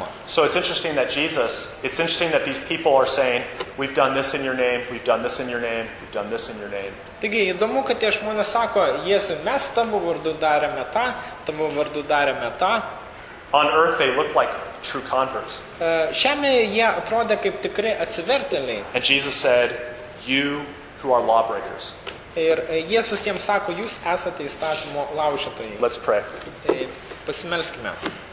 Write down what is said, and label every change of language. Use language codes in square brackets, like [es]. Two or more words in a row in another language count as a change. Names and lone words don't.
[en] So it's interesting that these people are saying, we've done this in your name, we've done this in your name, we've done this in your name. [lt] Taigi įdomu, kad tie žmonės sako, Jėzui, mes tavo vardu darėme tą, tavo vardu darėme tą. [en] On earth they look like true converts. [lt] Žemėje jie atrodė kaip tikri atsivertėliai. [en] And Jesus said, you who are lawbreakers. [lt] Ir Jėzus jiems sako, jūs esate įstatymo laužytojai. [en] Let's pray. [lt] Pasimelskime.